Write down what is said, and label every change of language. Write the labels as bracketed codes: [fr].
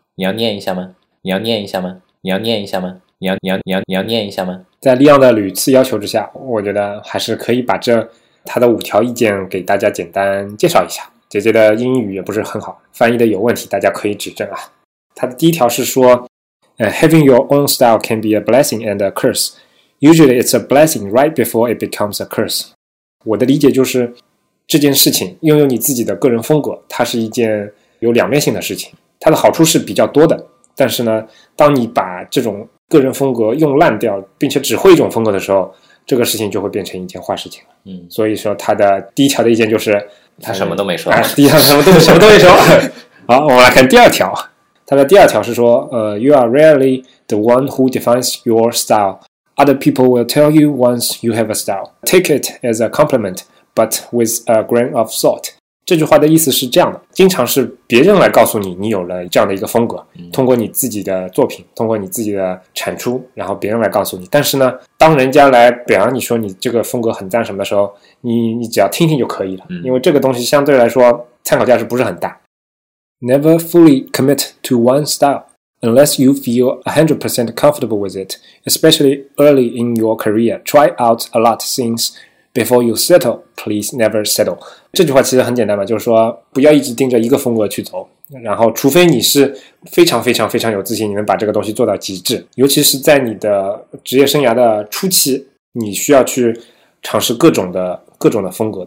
[zh] 你要念一下吗？你要念一下吗？你要念一下吗？你要念一下吗？在利奥的屡次要求之下，我觉得还是可以把这他的五条意见给大家简单介绍一下。姐姐的英语也不是很好，翻译的有问题，大家可以指正啊。他的第一条是说 [en] ，Having your own style can be a blessing and a curse. Usually, it's a blessing right before it becomes a curse. [zh] 我的理解就是，这件事情拥有你自己的个人风格，它是一件有两面性的事情。它的好处是比较多的，但是呢，当你把这种个人风格用烂掉，并且只会一种风格的时候，这个事情就会变成一件坏事情了。嗯，所以说他的第一条的意见就是，他什么都没说。第一条什么都没说。好，我们来看第二条。他的第二条是说， [en] You are rarely the one who defines your style. Other people will tell you once you have a style. Take it as a compliment, but with a grain of salt. [zh] 这句话的意思是这样的，经常是别人来告诉你你有了这样的一个风格，通过你自己的作品，通过你自己的产出，然后别人来告诉你，但是呢，当人家来表扬你说你这个风格很赞什么的时候， 你只要听听就可以了，因为这个东西相对来说参考价值不是很大。 [en] Never fully commit to one style unless you feel 100% comfortable with it, especially early in your career. Try out a lot of thingsBefore you settle, please never settle. [zh] 这句话其实很简单嘛，就是说不要一直盯着一个风格去走，然后除非你是非常非常非常有自信，你能把这个东西做到极致，尤其是在你的职业生涯的初期，你需要去尝试各种的风格。